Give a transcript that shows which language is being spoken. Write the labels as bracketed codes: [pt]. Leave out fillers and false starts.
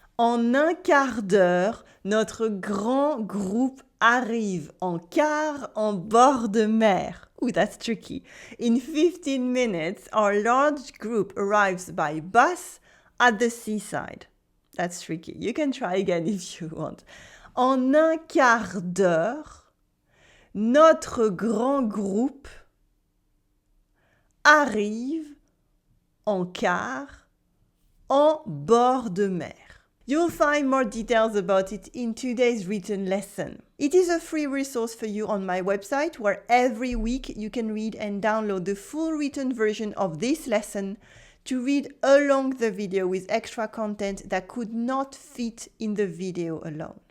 [fr] En un quart d'heure, notre grand groupe arrive en car en bord de mer. [en] Ooh, that's tricky. In 15 minutes, our large group arrives by bus at the seaside. That's tricky. You can try again if you want. [fr] En un quart d'heure, notre grand groupe arrive en car en bord de mer. [en] You'll find more details about it in today's written lesson. It is a free resource for you on my website where every week you can read and download the full written version of this lesson to read along the video with extra content that could not fit in the video alone.